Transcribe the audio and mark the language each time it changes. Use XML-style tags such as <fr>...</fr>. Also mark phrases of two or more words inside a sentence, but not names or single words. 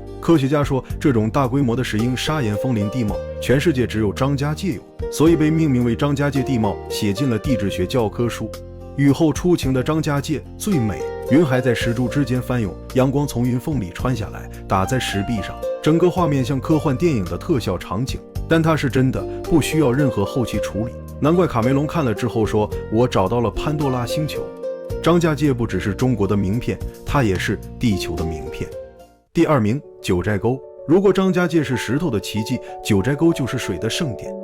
<zh>科學家說，這種大規模的石英砂岩風林地貌，全世界只有張家界有，所以被命名為張家界地貌，寫進了地質學教科書。雨後初晴的張家界最美，雲海在石柱之間翻湧，陽光從雲縫裡穿下來，打在石壁上，整個畫面像科幻電影的特效場景。但它是真的，不需要任何後期處理。難怪卡梅隆看了之後說，我找到了潘多拉星球。張家界不只是中國的名片，它也是地球的名片。第2名，九寨溝。如果張家界是石頭的奇蹟，九寨溝就是水的盛典。</zh>